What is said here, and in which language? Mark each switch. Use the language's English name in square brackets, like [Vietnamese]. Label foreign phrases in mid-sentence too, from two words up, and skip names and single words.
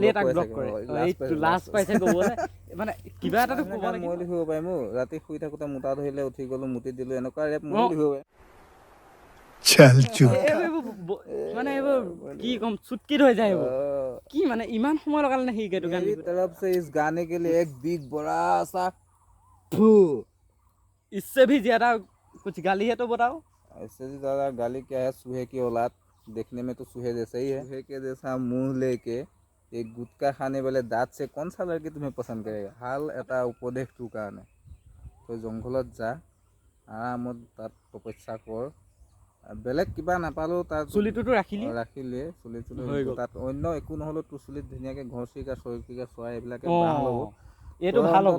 [Assamese] এটাক ব্লক কৰে লাজ পাইছে মানে কিবা এটাতো ক'ব লাগে মই লিখিব পাৰিম ৰাতি শুই থাকোঁতে মোটা ধৰিলে উঠি গ'লো মুটি দিলো এনেকুৱা ৰেপ মই লিখিব পাৰিম মানে এইবোৰ কি ক'ম চুটকিত হৈ যায় এইবোৰ কি মানে ইমান সময় লগালে নে সি গান [Hindi] तरफ से इस गाने के लिए एक बीट बड़ा सा इससे भी ज्यादा कुछ गाली है तो बताओ इससे भी ज़्यादा गाली क्या है सूहे की औलाद देखने में तो सूहे जैसा ही है सूहे के जैसा मुंह लेके एक गुटखा खाने वाले दांत से कौन सा लड़की तुम्हें पसंद करेगा हाल [Assamese] এটা উপদেশ তোৰ কাৰণে তই জংঘলত যা আৰামত তাত তপস্যা কৰ বেলেগ কিবা নাপালেও তাত চুলিটোতো ৰাখিলে চুলি তাত অন্য একো নহ'লেও তোৰ চুলিত ধুনীয়াকৈ ঘৰচিৰিকা চৰচিৰিকা চৰাই এইবিলাকে বাঁহ ল'ব এইটো ভাল হ'ব